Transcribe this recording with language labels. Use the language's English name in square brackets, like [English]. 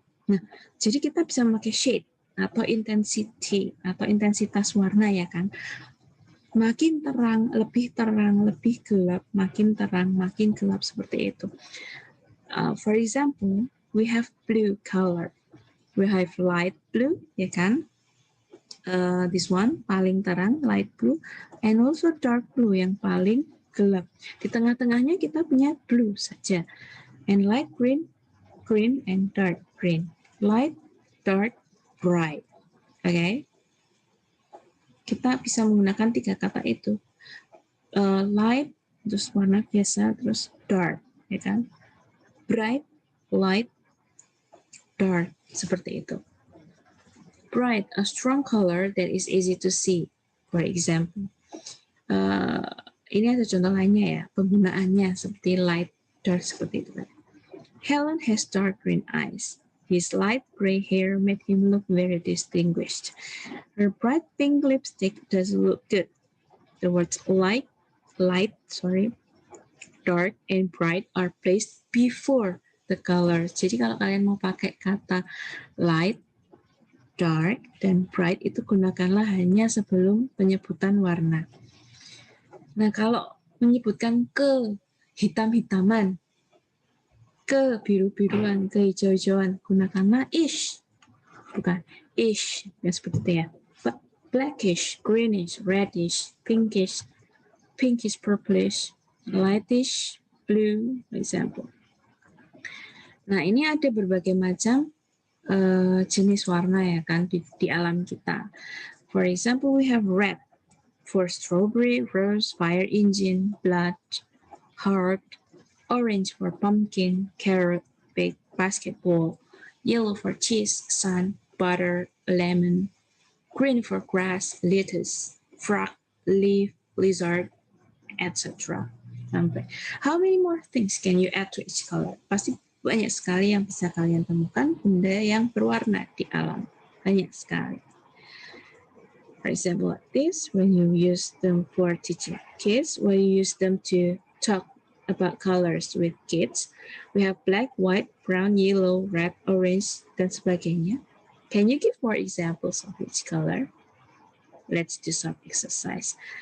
[Indonesian] Nah, jadi kita bisa memakai shade atau intensity atau intensitas warna ya kan. Makin terang, lebih gelap, makin terang, makin gelap seperti itu. [English] For example, we have blue color. We have light blue, ya kan? This one [Indonesian] paling terang, [English] light blue, and also dark blue [Indonesian] yang paling gelap. Di tengah-tengahnya kita punya blue saja, [English] and light green, green, and dark green. Light, dark, bright. Okay? [Indonesian] Kita bisa menggunakan 3 kata itu. Light, terus warna biasa, terus dark, ya kan? Bright, light, dark, seperti itu. [English] Bright, a strong color that is easy to see. For example, [Indonesian] ini ada contoh lainnya ya, penggunaannya seperti light, dark seperti itu. [English] Helen has dark green eyes. His light gray hair made him look very distinguished. Her bright pink lipstick does look good. The words light, dark, and bright are placed before the color. [Indonesian] Jadi kalau kalian mau pakai kata light, dark, dan bright itu gunakanlah hanya sebelum penyebutan warna. Nah, kalau menyebutkan ke hitam-hitaman, ke biru-biruan, ke hijau-hijauan, gunakanlah ish. Bukan ish, ya seperti itu ya. [English] Blackish, greenish, reddish, pinkish, purplish, lightish, blue, for example. [Indonesian] Nah, ini ada berbagai macam jenis warna ya kan di alam kita. [English] For example, we have red for strawberry, rose, fire engine, blood, heart, orange for pumpkin, carrot, big basketball, yellow for cheese, sun, butter, lemon, green for grass, lettuce, frog, leaf, lizard, etc. Sampai. How many more things can you add to each color? [Indonesian] Pasti banyak sekali yang bisa kalian temukan benda yang berwarna di alam. Banyak sekali. [English] For example, like this, when you use them for teaching kids, when you use them to talk about colors with kids, we have black, white, brown, yellow, red, orange, [Indonesian] dan sebagainya. [English] Can you give more examples of each color? Let's do some exercise.